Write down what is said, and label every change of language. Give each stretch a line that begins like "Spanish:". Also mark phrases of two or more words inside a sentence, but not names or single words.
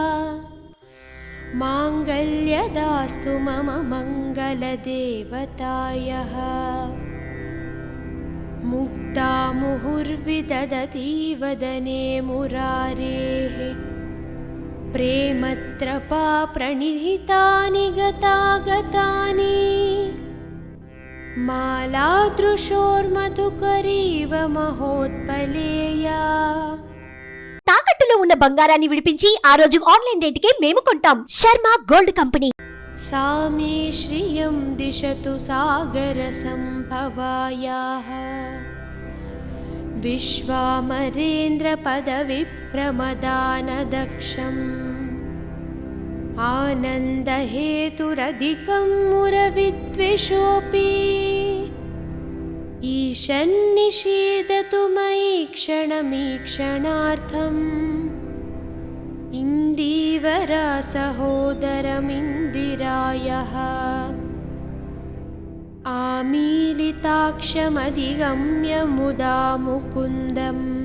Sanskrit: माङ्गल्यदास्तु मम मङ्गलदेवतायः मुक्ता मुहुर्विदधती वदने मुरारेः प्रेमत्रपा प्रणिहितानि गतागतानि मालादृशोर्मधुकरीव महोत्पलेया
Telugu: తాకట్టులో ఉన్న బంగారాన్ని విడిపించి ఆ రోజు ఆన్లైన్ రేటుకే మేము కొంటాం. శర్మ గోల్డ్ కంపెనీ.
Sanskrit: सा मे श्रियं दिशतु सागरसम्भवायाः विश्वामरेन्द्रपदविप्रमदानदक्षम् आनन्दहेतुरधिकं मुरविद्वेषोऽपि ईशन्निषीदतु मयि क्षणमीक्षणार्थम् इन्दीवरा सहोदरमिन्दिरायः आमीलिताक्षमधिगम्य मुदा मुकुन्दम्